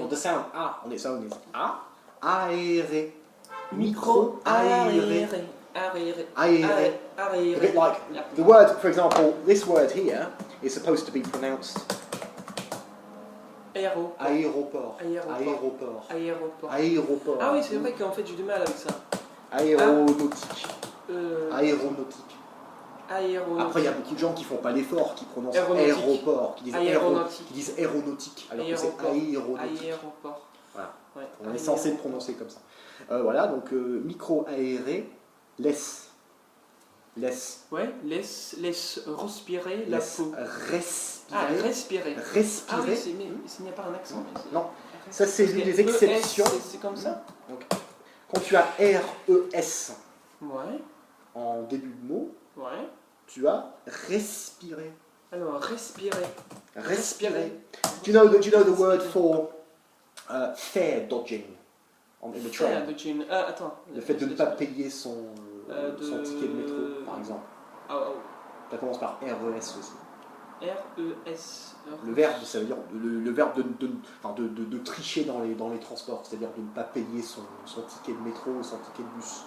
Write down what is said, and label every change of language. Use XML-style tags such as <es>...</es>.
<en>On the sound A. On the sound is A. Aéré.</en> <fr>Micro-aéré. Aéré. Aéré.</fr> <en>A bit like the word, for example, this word here is supposed to be pronounced aéroport.</en> <fr>Aéroport. Aéroport. Ah oui, c'est vrai qu'en fait j'ai du mal avec ça. Aéronautique. Aéronautique. Aéronautique. Après, il y a beaucoup de gens qui font pas l'effort, qui prononcent Aéronautique. aéroport, qui disent aéronautique, alors que c'est aéronautique. Aéroport. Voilà. Ouais. On est censé le prononcer comme ça. Voilà, donc micro-aéré, laisse. Ouais, laisse respirer la peau. Respirer. Ah, respirer. Respirer. Ah oui, mais il n'y a pas un accent. Non, ça c'est l'une des exceptions. C'est comme ça. Donc, quand tu as RES Ouais. en début de mot, Ouais. tu as respirer. Alors, respirer. Respirer.</fr> <en>Do you know the word for fare dodging in the train?</en> <fr>Attends. Le fait de ne pas payer son ticket de métro, par exemple. Ça commence par RES aussi. RES. Le verbe, ça veut dire le verbe de tricher dans les transports, c'est-à-dire de ne pas payer son ticket de métro ou son ticket de bus.</fr>